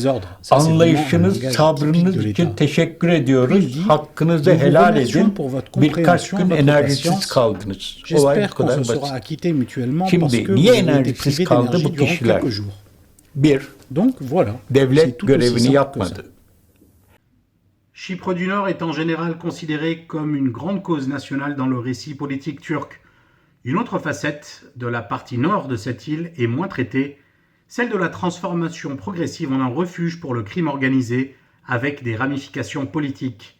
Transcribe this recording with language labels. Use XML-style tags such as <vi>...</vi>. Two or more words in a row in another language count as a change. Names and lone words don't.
<tr>Anlayışınız, sabrınız için teşekkür ediyoruz. Hakkınızı helal edin. Birkaç gün enerjisiz kaldınız. Olay bu kadar basit. Şimdi niye enerjisiz kaldı bu kişiler? Bir, devlet görevini yapmadı.</tr> <fr>Chypre du Nord est en général considérée comme une grande cause nationale dans le récit politique turc. Une autre facette de la partie nord de cette île est moins traitée, celle de la transformation progressive en un refuge pour le crime organisé avec des ramifications politiques.</fr>